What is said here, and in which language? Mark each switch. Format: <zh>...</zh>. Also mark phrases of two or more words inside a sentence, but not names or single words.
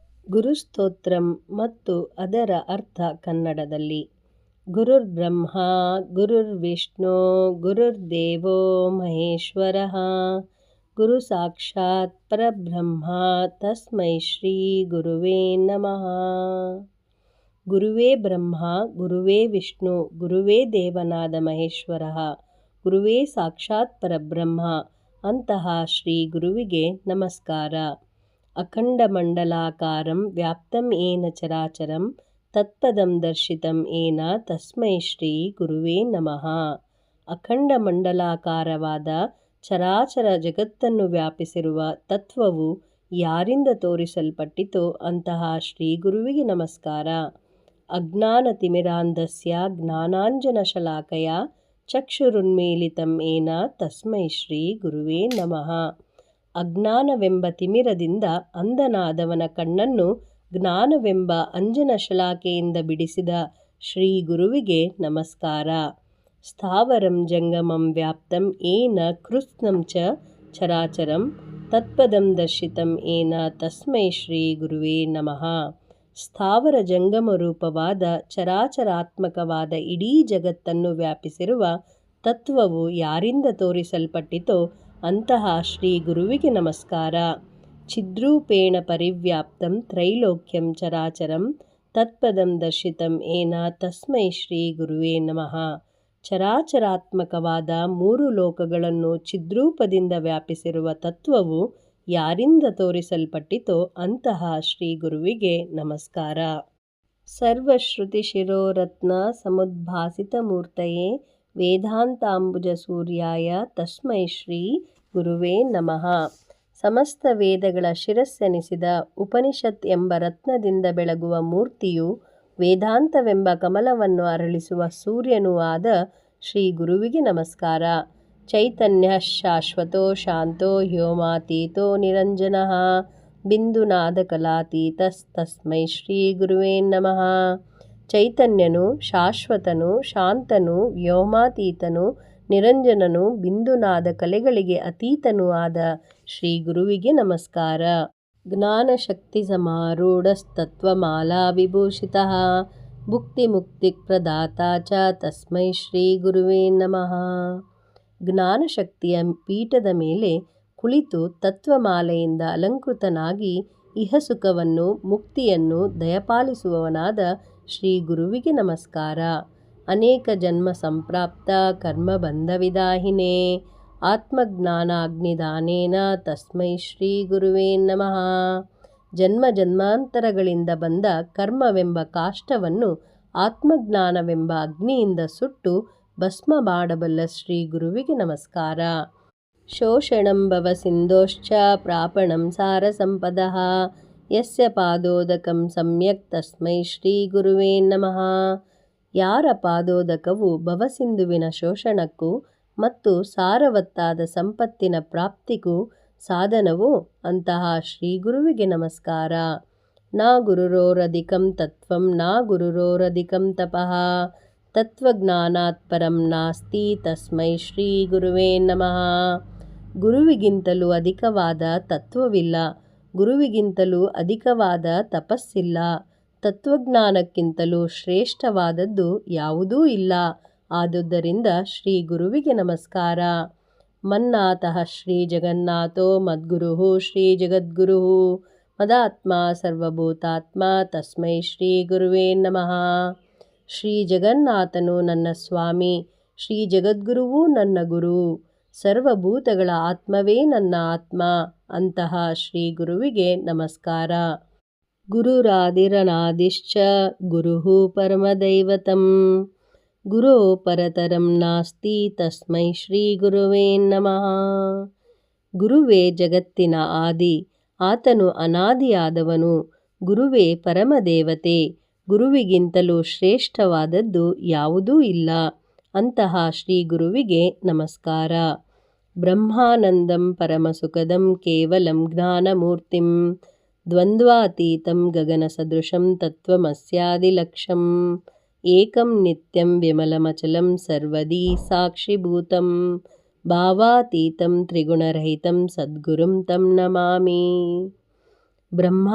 <kn>ಗುರುಸ್ತೋತ್ರಂ ಮತ್ತು ಅದರ ಅರ್ಥ ಕನ್ನಡದಲ್ಲಿ.</kn> <sa>ಗುರುರ್ ಬ್ರಹ್ಮ ಗುರುರ್ ವಿಷ್ಣು ಗುರುರ್ದೇವೋ ಮಹೇಶ್ವರಃ ಗುರು ಸಾಕ್ಷಾತ್ ಪರಬ್ರಹ್ಮ ತಸ್ಮೈ ಶ್ರೀ ಗುರುವೇ ನಮಃ.</sa> <kn>ಗುರುವೇ ಬ್ರಹ್ಮ ಗುರುವೇ ವಿಷ್ಣು ಗುರುವೇ ದೇವನಾದ ಮಹೇಶ್ವರಃ ಗುರುವೇ ಸಾಕ್ಷಾತ್ ಪರಬ್ರಹ್ಮ ಅಂತಹ ಶ್ರೀ ಗುರುವಿಗೆ ನಮಸ್ಕಾರ.</kn> <sa>ಅಖಂಡಮಂಡಲಾಕಾರಂ ವ್ಯಾಪ್ತಂ ಏನ ಚರಾಚರಂ ತತ್ಪದಂ ದರ್ಶಿತಂ ಏನ ತಸ್ಮೈ ಶ್ರೀ ಗುರುವೇ ನಮಃ.</sa> <kn>ಅಖಂಡ ಮಂಡಲಾಕಾರವಾದ ಚರಾಚರ ಜಗತ್ತನ್ನು ವ್ಯಾಪಿಸಿರುವ ತತ್ವವು ಯಾರಿಂದ ತೋರಿಸಲ್ಪಟ್ಟಿತೋ ಅಂತಹ ಶ್ರೀ ಗುರುವಿಗೆ ನಮಸ್ಕಾರ.</kn> <sa>ಅಜ್ಞಾನತಿಮಿರಾಂಧಸ್ಯ ಜ್ಞಾನಾಂಜನಶಲಾಕಯ ಚಕ್ಷುರುನ್ಮೀಲಿತಂ ಏನ ತಸ್ಮೈ ಶ್ರೀ ಗುರುವೇ ನಮಃ.</sa> <kn>ಅಜ್ಞಾನವೆಂಬ ತಿಮಿರದಿಂದ ಅಂಧನಾದವನ ಕಣ್ಣನ್ನು ಜ್ಞಾನವೆಂಬ ಅಂಜನ ಶಲಾಕೆಯಿಂದ ಬಿಡಿಸಿದ ಶ್ರೀ ಗುರುವಿಗೆ ನಮಸ್ಕಾರ.</kn> <sa>ಸ್ಥಾವರಂ ಜಂಗಮಂ ವ್ಯಾಪ್ತಂ ಏನ ಕೃತ್ಸ್ನಂ ಚ ಚರಾಚರಂ ತತ್ಪದಂ ದರ್ಶಿತಂ ಏನ ತಸ್ಮೈ ಶ್ರೀ ಗುರುವೇ ನಮಃ.</sa> <kn>ಸ್ಥಾವರ ಜಂಗಮ ರೂಪವಾದ ಚರಾಚರಾತ್ಮಕವಾದ ಇಡೀ ಜಗತ್ತನ್ನು ವ್ಯಾಪಿಸಿರುವ ತತ್ವವು ಯಾರಿಂದ ತೋರಿಸಲ್ಪಟ್ಟಿತೋ ಅಂತಹ ಶ್ರೀ ಗುರುವಿಗೆ ನಮಸ್ಕಾರ.</kn> <sa>ಛಿದ್ರೂಪೇಣ ಪರಿವ್ಯಾಪ್ತಂ ತ್ರೈಲೋಕ್ಯಂ ಚರಾಚರಂ ತತ್ಪದಂ ದರ್ಶಿತಂ ಏನ ತಸ್ಮೈ ಶ್ರೀ ಗುರುವೇ ನಮಃ.</sa> <kn>ಚರಾಚರಾತ್ಮಕವಾದ ಮೂರು ಲೋಕಗಳನ್ನು ಛಿದ್ರೂಪದಿಂದ ವ್ಯಾಪಿಸಿರುವ ತತ್ವವು ಯಾರಿಂದ ತೋರಿಸಲ್ಪಟ್ಟಿತೋ ಅಂತಹ ಶ್ರೀ ಗುರುವಿಗೆ ನಮಸ್ಕಾರ.</kn> <sa>ಸರ್ವಶ್ರುತಿ ಶಿರೋರತ್ನ ಸಮುದ್ಭಾಸಿತ ಮೂರ್ತಯೇ ವೇದಾಂತಾಂಬುಜ ಸೂರ್ಯಾಯ ತಸ್ಮೈ ಶ್ರೀ ಗುರುವೇ ನಮಃ.</sa> <kn>ಸಮಸ್ತ ವೇದಗಳ ಶಿರಸ್ಸೆನಿಸಿದ ಉಪನಿಷತ್ ಎಂಬ ರತ್ನದಿಂದ ಬೆಳಗುವ ಮೂರ್ತಿಯು ವೇದಾಂತವೆಂಬ ಕಮಲವನ್ನು ಅರಳಿಸುವ ಸೂರ್ಯನೂ ಆದ ಶ್ರೀ ಗುರುವಿಗೆ ನಮಸ್ಕಾರ.</kn> <sa>ಚೈತನ್ಯ ಶಾಶ್ವತೋ ಶಾಂತೋ ಹ್ಯೋಮಾತೀತೋ ನಿರಂಜನಃ ಬಿಂದುನಾದಕಲಾತೀತಸ್ತಸ್ಮೈ ಶ್ರೀ ಗುರುವೇ ನಮಃ.</sa> <kn>ಚೈತನ್ಯನು ಶಾಶ್ವತನು ಶಾಂತನು ವ್ಯೋಮಾತೀತನು ನಿರಂಜನನು ಬಿಂದುನಾದ ಕಲೆಗಳಿಗೆ ಅತೀತನೂ ಆದ ಶ್ರೀ ಗುರುವಿಗೆ ನಮಸ್ಕಾರ.</kn> <sa>ಜ್ಞಾನಶಕ್ತಿ ಸಮಾರೂಢಸ್ತತ್ವಮಾಲಾ ವಿಭೂಷಿತಃ ಭುಕ್ತಿ ಮುಕ್ತಿ ಪ್ರದಾತಾ ಚ ತಸ್ಮೈ ಶ್ರೀ ಗುರುವೇ ನಮಃ.</sa> <kn>ಜ್ಞಾನಶಕ್ತಿಯ ಪೀಠದ ಮೇಲೆ ಕುಳಿತು ತತ್ವಮಾಲೆಯಿಂದ ಅಲಂಕೃತನಾಗಿ ಇಹಸುಖವನ್ನು ಮುಕ್ತಿಯನ್ನು ದಯಪಾಲಿಸುವವನಾದ ಶ್ರೀ ಗುರುವಿಗೆ ನಮಸ್ಕಾರ.</kn> <sa>ಅನೇಕ ಜನ್ಮ ಸಂಪ್ರಾಪ್ತ ಕರ್ಮಬಂಧವಿದಾಹಿನೇ ಆತ್ಮಜ್ಞಾನಾಗ್ನಿದಾನೇನ ತಸ್ಮೈ ಶ್ರೀ ಗುರುವೇ ನಮಃ.</sa> <kn>ಜನ್ಮ ಜನ್ಮಾಂತರಗಳಿಂದ ಬಂದ ಕರ್ಮವೆಂಬ ಕಾಷ್ಟವನ್ನು ಆತ್ಮಜ್ಞಾನವೆಂಬ ಅಗ್ನಿಯಿಂದ ಸುಟ್ಟು ಭಸ್ಮ ಮಾಡಬಲ್ಲ ಶ್ರೀ ಗುರುವಿಗೆ ನಮಸ್ಕಾರ.</kn> <sa>ಶೋಷಣಂ ಭವಸಿಂಧೋಶ್ಚ ಪ್ರಾಪಣಂ ಸಾರಸಂಪದಃ ಯಸ್ಯ ಪಾದೋದಕಂ ಸಮ್ಯಕ್ ತಸ್ಮೈ ಶ್ರೀ ಗುರುವೇ ನಮಃ.</sa> <kn>ಯಾರ ಪಾದೋದಕವು ಭವಸಿಂಧುವಿನ ಶೋಷಣಕ್ಕೂ ಮತ್ತು ಸಾರವತ್ತಾದ ಸಂಪತ್ತಿನ ಪ್ರಾಪ್ತಿಗೂ ಸಾಧನವೋ ಅಂತಹ ಶ್ರೀ ಗುರುವಿಗೆ ನಮಸ್ಕಾರ.</kn> <sa>ನ ಗುರುರೋರಧಿಕಂ ತತ್ವಂ ನ ಗುರುರೋರಧಿಕಂ ತಪಃ ತತ್ವಜ್ಞಾನಾತ್ ಪರಂ ನಾಸ್ತಿ ತಸ್ಮೈ ಶ್ರೀ ಗುರುವೇ ನಮಃ.</sa> <kn>ಗುರುವಿಗಿಂತಲೂ ಅಧಿಕವಾದ ತತ್ವವಿಲ್ಲ, ಗುರುವಿಗಿಂತಲೂ ಅಧಿಕವಾದ ತಪಸ್ಸಿಲ್ಲ, ತತ್ವಜ್ಞಾನಕ್ಕಿಂತಲೂ ಶ್ರೇಷ್ಠವಾದದ್ದು ಯಾವುದೂ ಇಲ್ಲ. ಆದುದರಿಂದ ಶ್ರೀ ಗುರುವಿಗೆ ನಮಸ್ಕಾರ.</kn> <sa>ಮನ್ನಾತಃ ಶ್ರೀ ಜಗನ್ನಾಥೋ ಮದ್ಗುರುಃ ಶ್ರೀ ಜಗದ್ಗುರುಃ ಮದಾತ್ಮ ಸರ್ವಭೂತಾತ್ಮ ತಸ್ಮೈ ಶ್ರೀ ಗುರುವೇ ನಮಃ.</sa> <kn>ಶ್ರೀ ಜಗನ್ನಾಥನು ನನ್ನ ಸ್ವಾಮಿ, ಶ್ರೀ ಜಗದ್ಗುರುವೂ ನನ್ನ ಗುರು, ಸರ್ವಭೂತಗಳ ಆತ್ಮವೇ ನನ್ನ ಆತ್ಮ ಅಂತಹ ಶ್ರೀ ಗುರುವಿಗೆ ನಮಸ್ಕಾರ.</kn> <sa>ಗುರುರಾದಿರನಾದಿಶ್ಚ ಗುರುಃ ಪರಮದೈವತಂ ಗುರೋ ಪರತರಂ ನಾಸ್ತಿ ತಸ್ಮೈ ಶ್ರೀ ಗುರುವೇ ನಮಃ.</sa> <kn>ಗುರುವೇ ಜಗತ್ತಿನ ಆದಿ, ಆತನು ಅನಾದಿಯಾದವನು. ಗುರುವೇ ಪರಮದೇವತೆ, ಗುರುವಿಗಿಂತಲೂ ಶ್ರೇಷ್ಠವಾದದ್ದು ಯಾವುದೂ ಇಲ್ಲ. ಅಂತಹ ಶ್ರೀ ಗುರುವಿಗೆ ನಮಸ್ಕಾರ.</kn> <sa>ಬ್ರಹ್ಮಾನಂದಂ ಪರಮಸುಖದಂ ಕೇವಲಂ ಜ್ಞಾನಮೂರ್ತಿಂ ದ್ವಂದ್ವಾತೀತಂ ಗಗನಸದೃಶಂ ತತ್ವಮಸ್ಯಾದಿಲಕ್ಷ್ಯಂ ಏಕಂ ನಿತ್ಯಂ ವಿಮಲಮಚಲಂ ಸರ್ವದೀ ಸಾಕ್ಷಿಭೂತಂ ಭಾವಾತೀತಂ ತ್ರಿಗುಣರಹಿತಂ ಸದ್ಗುರುಂ ತಂ ನಮಾಮಿ.</sa>